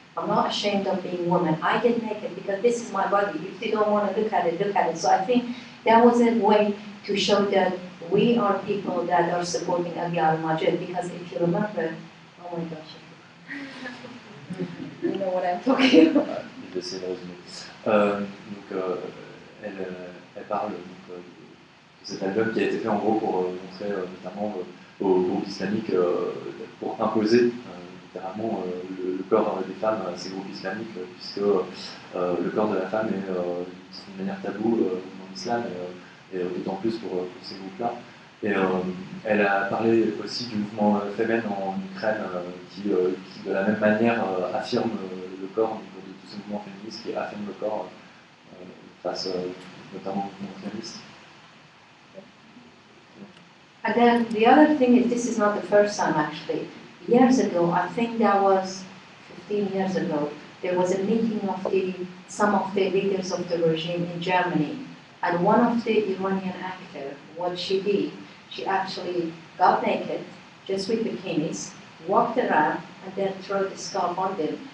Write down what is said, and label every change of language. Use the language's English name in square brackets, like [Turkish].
[English] I'm not ashamed of being a woman. I get naked because this is my body. If you don't want to look at it, look at it. So I think that was a way to show that we are people that are supporting Aliyah al-Majid. Because if you remember, oh my gosh, you know what I'm talking about. [French] Je vais essayer de résumer. Elle parle de cet album qui a été fait en gros pour montrer notamment au groupe islamique pour imposer littéralement le corps des femmes à ces groupes islamiques, puisque le corps de la femme est d'une manière tabou dans l'islam, et d'autant plus pour ces groupes-là. Et elle a parlé aussi du mouvement féminin en Ukraine qui, de la même manière, affirme le corps, de tous ces mouvements féministes qui affirment le corps face notamment au mouvement féministe. [English] And then the other thing is, this is not the first time actually. Years ago, I think that was 15 years ago, there was a meeting of some of the leaders of the regime in Germany. And one of the Iranian actors, what she did, she actually got naked, just with bikinis, walked around, and then threw the scarf on them.